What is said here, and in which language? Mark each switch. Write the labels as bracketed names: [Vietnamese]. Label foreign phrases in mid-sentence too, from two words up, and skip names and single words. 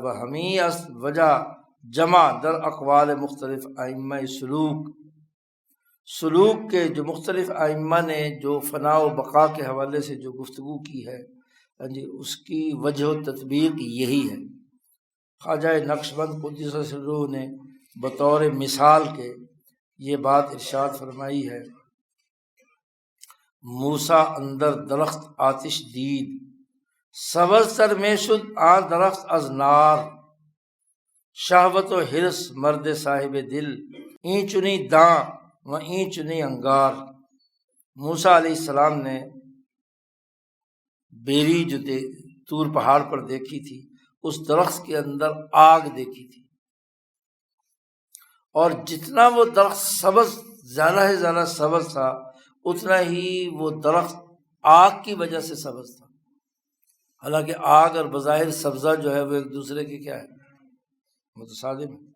[Urdu] وہ ہمیں اس وجہ [Persian] جمع در اقوال مختلف ائمہ سلوک [Urdu] کے جو مختلف ائمہ نے جو فنا و بقا کے حوالے سے جو گفتگو کی ہے، جی اس کی وجہ و تطبیق یہی ہے۔ خواجہ نقشبند قدس سرہ نے بطور مثال کے یہ بات ارشاد فرمائی ہے: [Persian] موسیٰ اندر درخت آتش دید، سبز تر میں شد آن درخت از نار، شہوت و حرص مرد صاحب دل، این چنی داں و این چنی انگار۔ [Urdu] موسیٰ علیہ السلام نے بیری جو طور پہاڑ پر دیکھی تھی، اس درخت کے اندر آگ دیکھی تھی، اور جتنا وہ درخت سبز، زیادہ سے زیادہ سبز تھا، اتنا ہی وہ درخت آگ کی وجہ سے سبز تھا، حالانکہ آگ اور بظاہر سبزہ جو ہے وہ ایک دوسرے کے کیا ہے، متصادم ہے۔